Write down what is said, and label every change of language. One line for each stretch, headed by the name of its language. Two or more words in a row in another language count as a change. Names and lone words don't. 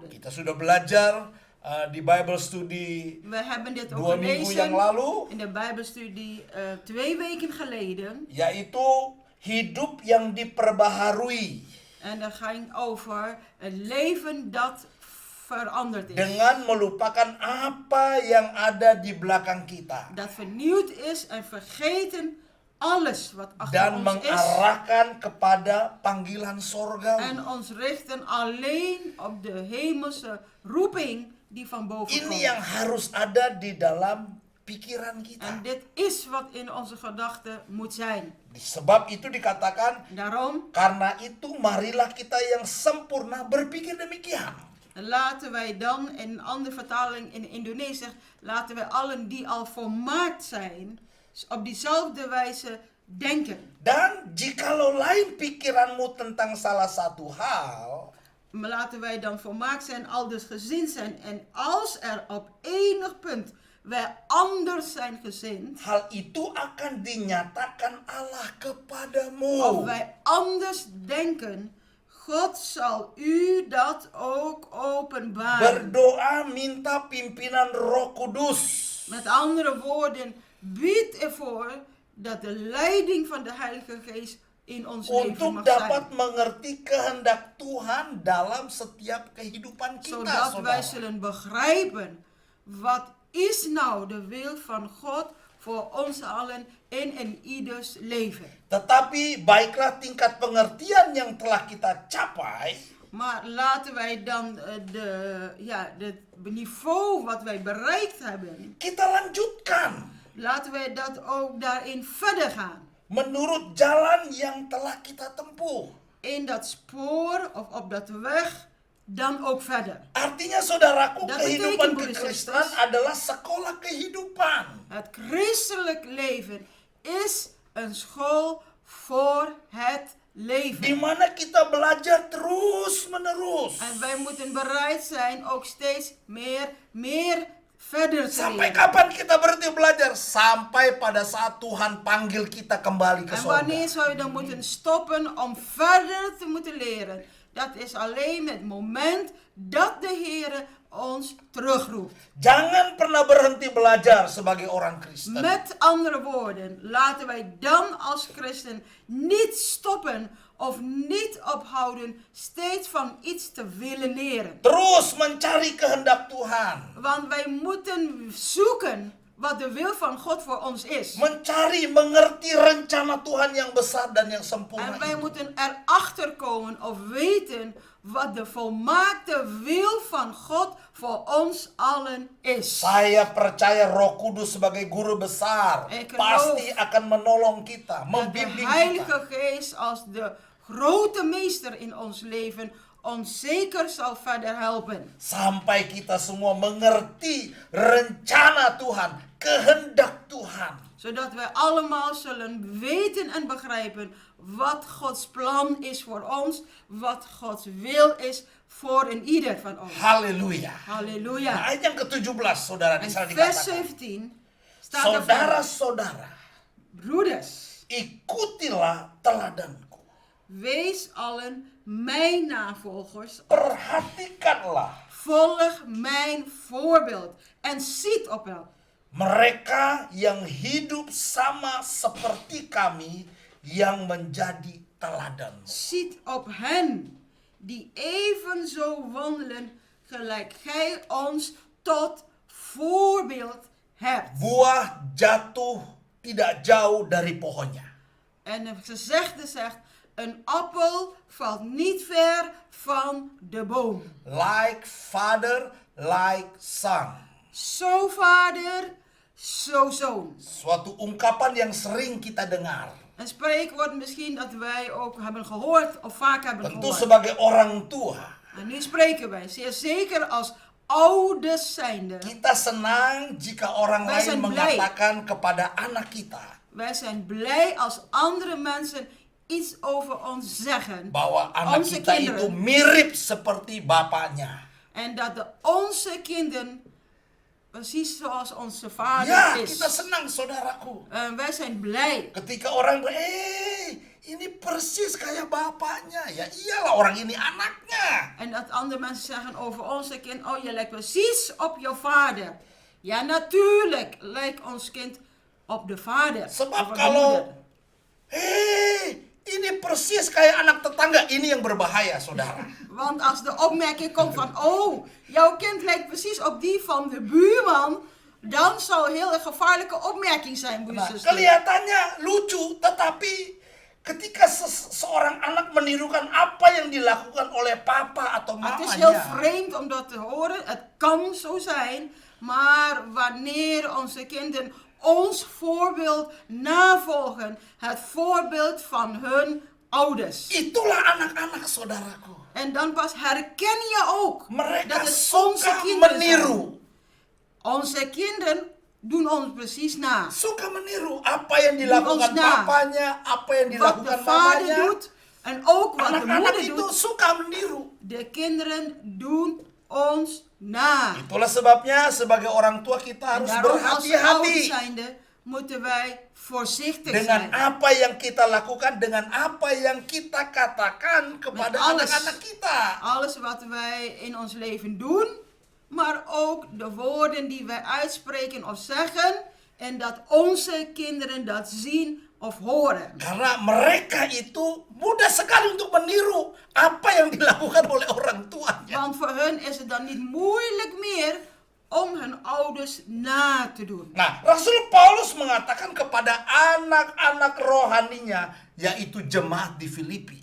Indonesian: Kita sudah belajar di
English: Bible Study
Dutch: We hebben dit ook
Indonesian: 2 minggu yang
Dutch: gelezen
Indonesian: lalu,
Dutch: in de Bijbelstudie 2 weken geleden.
Indonesian: yaitu hidup yang diperbaharui
Dutch: En dat ging over een leven dat veranderd is.
Indonesian: dengan melupakan apa yang ada di belakang kita
Dutch: Dat vernieuwd is en vergeten alles wat achter
Indonesian: dan
Dutch: ons is.
Indonesian: mengarahkan kepada panggilan
Dutch: En
Indonesian: sorgawi.
Dutch: ons richten alleen op de hemelse roeping die van boven
Indonesian: Ini yang
Dutch: komt.
Indonesian: harus ada di dalam pikiran kita.
Dutch: En dit is wat in onze gedachten moet zijn.
Indonesian: Sebab itu dikatakan,
Dutch: Daarom
Indonesian: karena itu marilah kita yang sempurna berpikir demikian.
Dutch: laten wij dan, in een andere vertaling in Indonesisch zegt, laten wij allen die al volmaakt zijn, op diezelfde wijze denken.
Indonesian: Dan jikalau lain pikiranmu tentang salah satu hal,
Dutch: Maar laten wij dan volmaakt zijn, aldus gezind zijn. En als er op enig punt wij anders zijn gezind,
Indonesian: hal itu akan dinyatakan Allah
Dutch: of
Indonesian: kepadamu.
Dutch: wij anders denken, God zal u dat ook openbaren.
Indonesian: Berdoa minta pimpinan Roh Kudus.
Dutch: Met andere woorden, bied ervoor dat de leiding van de Heilige Geest in ons leven
Indonesian: Untuk
Dutch: mag
Indonesian: dapat
Dutch: zijn.
Indonesian: mengerti kehendak Tuhan dalam setiap kehidupan kita,
Dutch: Zodat wij
Indonesian: saudara.
Dutch: zullen begrijpen, wat is nou de wil van God voor ons allen in ieders leven.
Indonesian: Tetapi baiklah tingkat pengertian yang telah kita capai,
Dutch: Maar laten wij dan het niveau wat wij bereikt hebben,
Indonesian: kita lanjutkan
Dutch: laten wij dat ook daarin verder gaan.
Indonesian: menurut jalan yang telah kita tempuh.
Dutch: In dat spoor of op dat weg, dan ook verder.
Indonesian: Artinya saudaraku,
Dutch: Dat
Indonesian: kehidupan
Dutch: betekent, broeders en
Indonesian: kekristenan
Dutch: zusters,
Indonesian: adalah sekolah kehidupan.
Dutch: Het christelijk leven is een school voor het
Indonesian: Di
Dutch: leven.
Indonesian: mana kita belajar terus menerus.
Dutch: En wij moeten bereid zijn ook steeds meer verder te
Indonesian: Sampai
Dutch: leren.
Indonesian: kapan kita berhenti belajar? Sampai pada saat Tuhan panggil kita kembali ke
Dutch: En
Indonesian: sorga.
Dutch: wanneer zou je dan moeten stoppen om verder te moeten leren? Dat is alleen het moment dat de Heer ons terugroept.
Indonesian: Jangan pernah berhenti belajar sebagai orang Kristen.
Dutch: Met andere woorden, laten wij dan als christen niet stoppen of niet ophouden steeds van iets te willen leren.
Indonesian: Terus mencari kehendak Tuhan.
Dutch: Want wij moeten zoeken wat de wil van God voor ons is.
Indonesian: Mencari, mengerti rencana Tuhan yang besar dan yang sempurna
Dutch: En wij
Indonesian: itu.
Dutch: moeten erachter komen of weten wat de volmaakte wil van God voor ons allen is.
Indonesian: Saya percaya Roh Kudus sebagai guru besar
Dutch: Ik
Indonesian: pasti
Dutch: geloof
Indonesian: akan menolong kita,
Dutch: Dat de
Indonesian: membimbing kita.
Dutch: Heilige Geest als de grote meester in ons leven ons zeker zal verder helpen.
Indonesian: Sampai kita semua mengerti rencana Tuhan, kehendak Tuhan.
Dutch: Zodat wij allemaal zullen weten en begrijpen wat Gods plan is voor ons, wat Gods wil is voor een ieder van ons.
Indonesian: Haleluya. Nah,
Dutch: Halleluja.
Indonesian: ayat yang ke-17 saudara di
Dutch: En
Indonesian: sana
Dutch: vers
Indonesian: dikatakan.
Dutch: 17 staat er verder.
Indonesian: Saudara-saudara,
Dutch: Broeders,
Indonesian: ikutilah teladanku.
Dutch: wees allen mijn navolgers.
Indonesian: Perhatikanlah
Dutch: Volg mijn voorbeeld en ziet op hem.
Indonesian: mereka yang hidup sama seperti kami yang menjadi teladan.
Dutch: Ziet op hen die evenzo wandelen gelijk gij ons tot voorbeeld hebt.
Indonesian: Buah jatuh tidak jauh dari pohonnya.
Dutch: En het gezegde zegt, een appel valt niet ver van de boom.
English: Like father, like son.
Dutch: Zo vader, zo zoon.
Indonesian: Suatu ungkapan yang sering kita dengar.
Dutch: Een spreekwoord misschien dat wij ook hebben gehoord of vaak hebben
Indonesian: Tentu
Dutch: gehoord.
Indonesian: sebagai orang tua,
Dutch: En nu spreken wij, zeer zeker als ouders zijnde.
Indonesian: kita senang jika orang
Dutch: Wij
Indonesian: lain
Dutch: zijn blij.
Indonesian: mengatakan kepada anak kita
Dutch: Wij zijn blij als andere mensen iets over ons zeggen.
Indonesian: bahwa anak
Dutch: Onze
Indonesian: kita
Dutch: kinderen.
Indonesian: itu mirip seperti bapaknya.
Dutch: En dat onze kinderen precies zoals onze vader
Indonesian: Ya,
Dutch: is.
Indonesian: kita senang saudaraku.
Dutch: Wij zijn blij.
Indonesian: Ketika orang ini persis kayak bapaknya. Ya iyalah, orang ini anaknya.
Dutch: En dat andere mensen zeggen over onze kind, oh je lijkt precies op je vader. Ja, natuurlijk lijkt ons kind op de vader.
Indonesian: Sebab
Dutch: of de
Indonesian: kalau,
Dutch: moeder.
Indonesian: ini persis kayak anak tetangga, ini yang berbahaya, saudara.
Dutch: Want als de opmerking komt van, oh, jouw kind lijkt precies op die van de buurman, dan zou heel een gevaarlijke opmerking zijn, broers
Indonesian: Nah,
Dutch: en zusters.
Indonesian: kelihatannya lucu, tetapi ketika seorang anak menirukan apa yang dilakukan oleh papa atau
Dutch: Het is heel
Indonesian: mamanya,
Dutch: vreemd om dat te horen. Het kan zo zijn. Maar wanneer onze kinderen ons voorbeeld navolgen, het voorbeeld van hun ouders.
Indonesian: itulah anak-anak, saudaraku.
Dutch: En dan pas herken je ook
Indonesian: Mereka
Dutch: dat het onze
Indonesian: suka
Dutch: kinderen zijn.
Indonesian: meniru.
Dutch: Onze kinderen doen ons precies na.
Indonesian: Suka meniru apa yang dilakukan
Dutch: Ons na.
Indonesian: papanya, apa yang
Dutch: Wat de
Indonesian: dilakukan
Dutch: vader
Indonesian: mamanya.
Dutch: doet en ook wat de
Indonesian: Anak-anak
Dutch: moeder
Indonesian: itu
Dutch: doet.
Indonesian: suka meniru.
Dutch: De kinderen doen ons na.
Indonesian: Itulah sebabnya sebagai orang tua kita
Dutch: En
Indonesian: harus
Dutch: daarom als ouders
Indonesian: berhati-hati
Dutch: zijnde moeten wij voorzichtig
Indonesian: dengan
Dutch: zijn.
Indonesian: apa yang kita lakukan, dengan apa yang kita katakan kepada
Dutch: Met alles.
Indonesian: anak-anak kita.
Dutch: Alles wat wij in ons leven doen, maar ook de woorden die wij uitspreken of zeggen. En dat onze kinderen dat zien of horen.
Indonesian: Karena mereka itu mudah sekali untuk meniru apa yang dilakukan oleh orang tuanya.
Dutch: Want voor hun is het dan niet moeilijk meer om hun ouders na te doen.
Indonesian: Nah, Rasul Paulus mengatakan kepada anak-anak rohaninya, yaitu jemaat di Filipi.